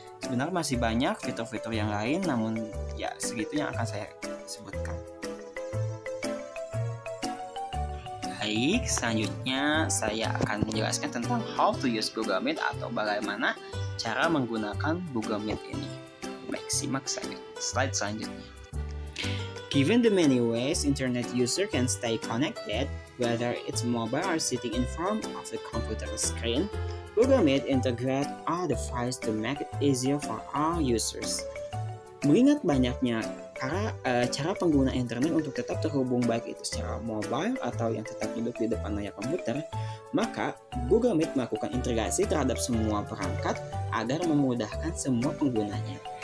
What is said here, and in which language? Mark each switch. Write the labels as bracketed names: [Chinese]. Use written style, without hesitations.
[Indonesian] Sebenarnya masih banyak fitur-fitur yang lain, namun ya segitu yang akan saya sebutkan. Baik, selanjutnya saya akan menjelaskan tentang [English] how to use Google Meet [Indonesian] atau bagaimana cara menggunakan Google Meet ini. Baik, simak saja slide selanjutnya. [English] Given the many ways internet user can stay connected, whether it's mobile or sitting in front of the computer screen, Google Meet integrate all devices to make it easier for all users. [Indonesian] Mengingat banyaknya cara pengguna internet untuk tetap terhubung baik itu secara mobile atau yang tetap duduk di depan layar komputer, maka Google Meet melakukan integrasi terhadap semua perangkat agar memudahkan semua penggunanya.